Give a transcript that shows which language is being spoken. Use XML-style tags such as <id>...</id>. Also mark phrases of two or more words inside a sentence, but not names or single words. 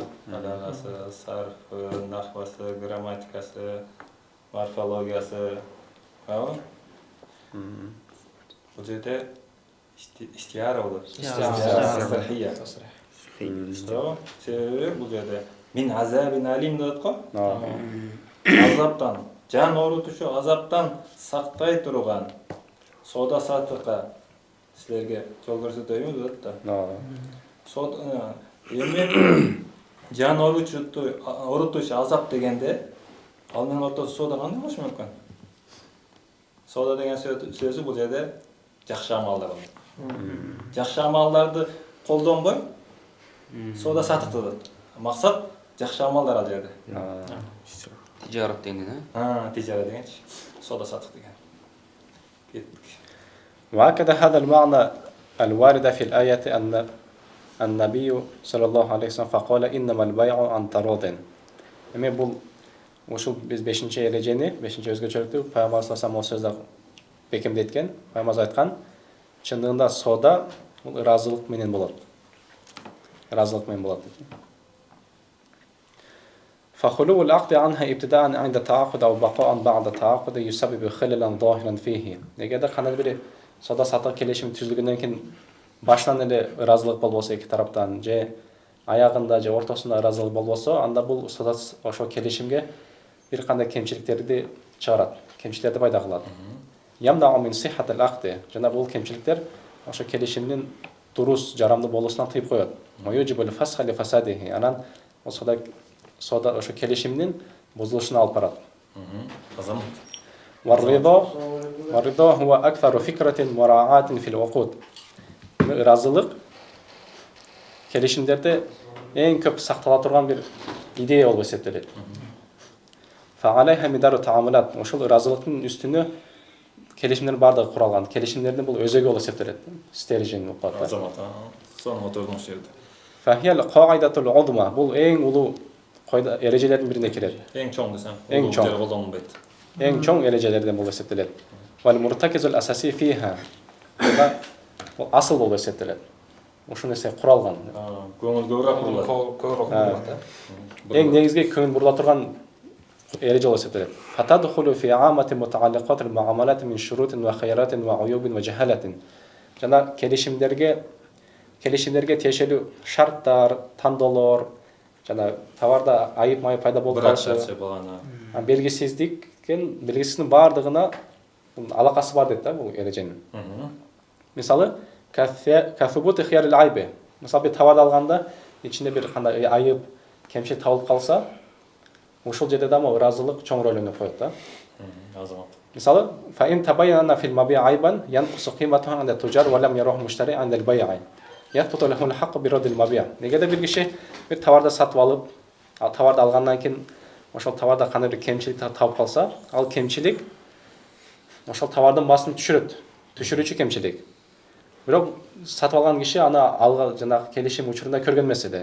<ky>Балагасы, сарфы, нахвасы, грамматикасы, морфологиясы. Бул жерде истиара болот. Истиара. Себеби бул жерде</ky> <ar>من عذاب أليم</ar> <ky>деп атко. Азаптан, жан оорутуучу азаптан сактай турган сода сатыкка силерге жол көрсөтөйүнбү деп да. Эми жан оорутуучу азап дегенде ал менен ортосу сода кандай болушу мүмкүн? Сода деген сөзү бул жерде жакшы амалдар болот. Жакшы амалдарды колдонбой сода сатыкты деп. Максат жакшы амалдар ал жерде. Тижарат деген, тижара дегенчи. Сода сатык деген. Кеттик.</ky> <ar>وهكذا هذا المعنى الوارد في الآية أن النبي صلى الله عليه وسلم فقال إنما البيع عن تراض.</ar> <ky>Эми бул ушул биз 5-чи эрежени, 5-чи өзгөчөлүктү Пайгамбар</ky> <ar>صلى الله عليه وسلم</ar> <ky>бекемдеткен. Пайгамбар айткан, чындыгында сода бул ыраазылык менен болот. Ыраазылык менен болот.</ky> <ar>فخلو العقد عنها ابتداء عند التعاقد أو بقاء بعد التعاقد يسبب خللا ظاهرا فيه.</ar> <ky>Эгерде кандай бир сода сатык келишим түзүлгөндөн кийин башынан эле ыраазылык болбосо эки тараптан, же аягында же ортосунда ыраазылык болбосо, анда бул сода ошо келишимге бир кандай кемчиликтерди чыгарат, кемчиликтерди пайда кылат.</ky> <ar>يمنع من صحة العقد.</ar> <ky>Жана бул кемчиликтер ошо келишимдин дурус, жарамдуу болуусунан тыйып коет.</ky> <ar>يوجب الفسخ لفساده.</ar> <ky>Анан сода ошо келишимдин бузулушуна алып барат. Азам.</ky> <ar>والرضا هو أكثر فكرة مراعاة في العقود.</ar> <ky>Ыраазылык келишимдерде эң көп сактала турган бир идея болуп эсептелет.</ky> <ar>فعليها مدار التعامل.</ar> <ky>Ошол ыраазылыктын үстүнө келишимдердин бардыгы куралган. Келишимдердин бул өзөгү болуп эсептелет. Стержен болуп калат. Азамат. Сонун отурган жерде.</ky> <ar>فهي القاعدة العظمى.</ar> <ky>Бул эң улуу эрежелердин бирине кирет. Эң чоң десем, Эң чоң. колдонбойт. Эң чоң эрежелерден болуп эсептелет.</ky> <ar>والمرتكز الأساسي فيها.</ar> <ky>Бул асыл болуп эсептелет. Ушул нерсе куралган. Көңүл көбүрөөк бурулат. Эң негизги көңүл бурула турган эреже болуп эсептелет.</ky> <ar>فتدخل في عامة متعلقات المعاملات من شروط وخيارات وعيوب وجهالات.</ar> <ky>Жана келишимдерге келишимдерге тиешелүү шарттар, тандоолор, жана товарда айып майып пайда болуп калышы, белгисиздиктин баардыгына алакасы бар дейт да бул эреженин.</ky> <ar>Мисалы, كثبوت خيار العيب.</ar> <ky>Мисалы, бир товарды алганда ичинде бир кандай айып, кемчилик табылып калса, ушул жерде да ыраазылык чоң роль ойноп коет да. Мисалы,</ky> <ar>فإن تبين في المبيع عيبا ينقص قيمته عند التجار ولم يره المشتري عند البيع. يثبت له الحق برد المبيع.</ar> <ky>Негеде бир киши бир товарды сатып алып, товарды алгандан кийин ошол товарда кандай бир кемчилик табып калса, ал кемчилик ошол товардын баасын түшүрүүчү кемчилик. Бирок сатып алган киши аны алга жанагы келишим учурунда көргөн эмес эди.</ky>